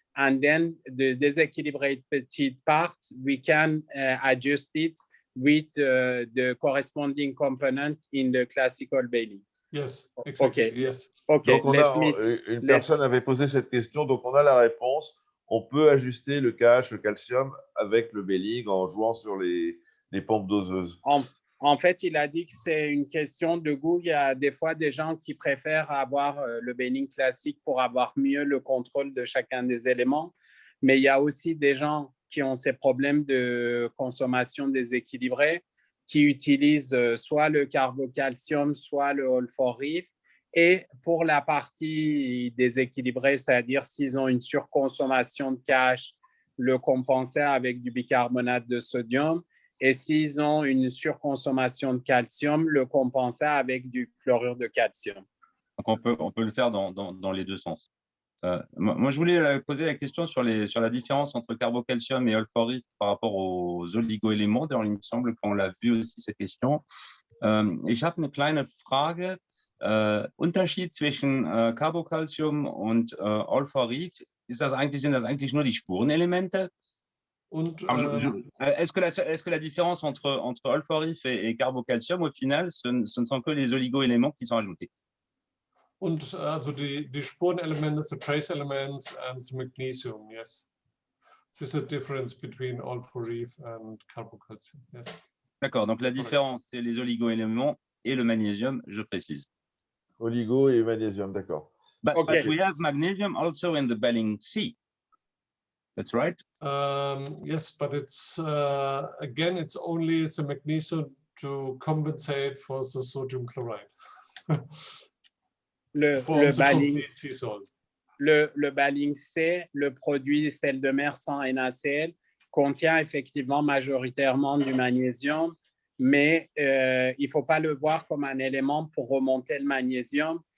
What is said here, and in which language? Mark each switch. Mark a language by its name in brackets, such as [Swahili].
[English] And then the disequilibrated part, we can adjust it with the corresponding component in the classical baling. Yes, exactly. Okay. Yes. Okay. [French] Donc, une personne avait posé cette question, donc on a la réponse. On peut ajuster le KH, le calcium, avec le baling en jouant sur les pompes doseuses. En fait, il a dit que c'est une question de goût. Il y a des fois des gens qui préfèrent avoir le baling classique pour avoir mieux le contrôle de chacun des éléments. Mais il y a aussi des gens qui ont ces problèmes de consommation déséquilibrée, qui utilisent soit le carbocalcium, soit le all-for-reef. Et pour la partie déséquilibrée, c'est-à-dire s'ils ont une surconsommation de KH, le compenser avec du bicarbonate de sodium. Et s'ils ont une surconsommation de calcium, le compenser avec du chlorure de calcium. Donc on peut le faire dans les deux sens. Moi, je voulais poser la question sur la différence entre carbocalcium et all-for-reef par rapport aux oligoéléments. D'ailleurs, il me semble qu'on l'a vu aussi, cette question. [German] Ich habe eine kleine Frage. Unterschied zwischen Carbocalcium und all-for-reef, sind das eigentlich nur die Spurenelemente? [French] Est-ce que la différence entre all-for-reef et carbocalcium, au final, ce ne sont que les oligoéléments qui sont ajoutés? [German] Und also die Spurenelemente, [English] the trace elements and the magnesium, yes. This is a difference between all-for-reef and carbocalcium, yes. [French] D'accord, donc la différence, c'est les oligoéléments et le magnésium, je précise. Oligo et magnésium, d'accord. [English] But we have magnesium also in the baling C. That's right. Yes, but it's again, it's only the magnesium to compensate for the sodium chloride. [French] Le baling C, le produit sel de mer sans NaCl, contient effectivement majoritairement du magnésium, mais il ne faut pas le voir comme un élément pour remonter le magnésium.